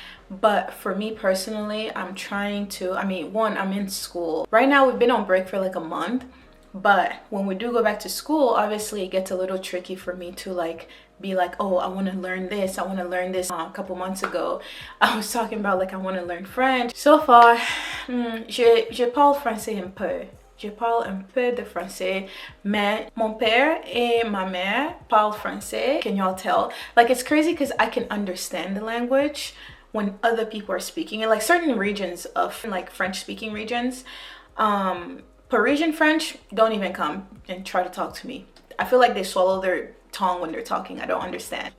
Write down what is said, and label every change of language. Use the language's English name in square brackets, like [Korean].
[English] But for me personally, I'm trying to, I'm in school. Right now we've been on break for like a month. But when we do go back to school, obviously it gets a little tricky for me to like be like, oh, I want to learn this. I want to learn this. A couple months ago, I was talking about like I want to learn French. So far, [French] je parle français un peu. Je parle un peu de français, mais mon père et ma mère parlent français. [English] Can y'all tell? Like, it's crazy because I can understand the language when other people are speaking in like certain regions of like French speaking regions. Parisian French, don't even come and try to talk to me. I feel like they swallow their tongue when they're talking. I don't understand.